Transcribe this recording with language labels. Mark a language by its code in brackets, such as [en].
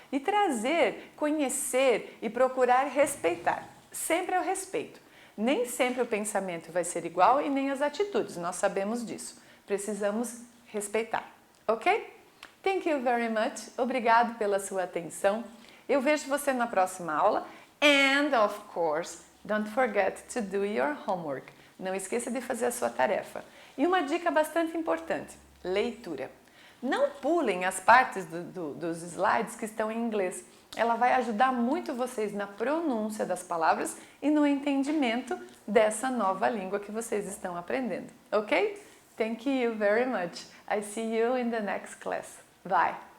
[pt] E trazer, conhecer e procurar respeitar. Sempre é o respeito. Nem sempre o pensamento vai ser igual e nem as atitudes, nós sabemos disso. Precisamos respeitar, ok? [en] Thank you very much. [pt] Obrigado pela sua atenção. Eu vejo você na próxima aula. [en] And, of course, don't forget to do your homework. [pt] Não esqueça de fazer a sua tarefa. E uma dica bastante importante, leitura. Não pulem as partes dos slides que estão em inglês. Ela vai ajudar muito vocês na pronúncia das palavras e no entendimento dessa nova língua que vocês estão aprendendo, ok? [en] Thank you very much. I see you in the next class. Bye.